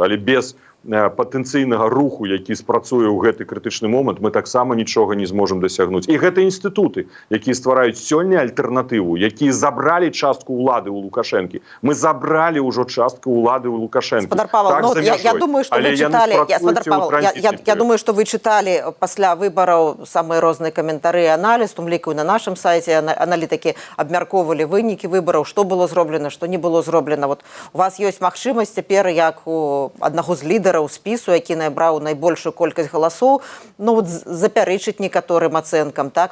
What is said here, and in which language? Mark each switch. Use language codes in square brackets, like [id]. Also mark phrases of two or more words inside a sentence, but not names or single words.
[be] Але без патэнцыйнага руху, які спрацуе ў гэты крытычны момант, мы таксама нічога не зможам дасягнуць. І гэта інстытуты, якія ствараюць сёння альтэрнатыву, якія забралі частку ўлады ў Лукашэнкі. Мы забралі ўжо частку ўлады ў Лукашэнкі. Спадар Павел, так, ну, [ru] я думаю, что вы читали, я думаю, что вы читали [be] пасля выбораў самыя розныя каментары і аналіз, том ліку на нашым сайце аналітыкі абмяркоўвалі вынікі выбораў, што было зроблена, што не было зроблена. Вот у вас ёсць магчымасць цяпер, як у аднаго з лідараў спісу, які набраў найбольшую колькасць галасоў, ну вот запярэчыць некаторым ацэнкам, так?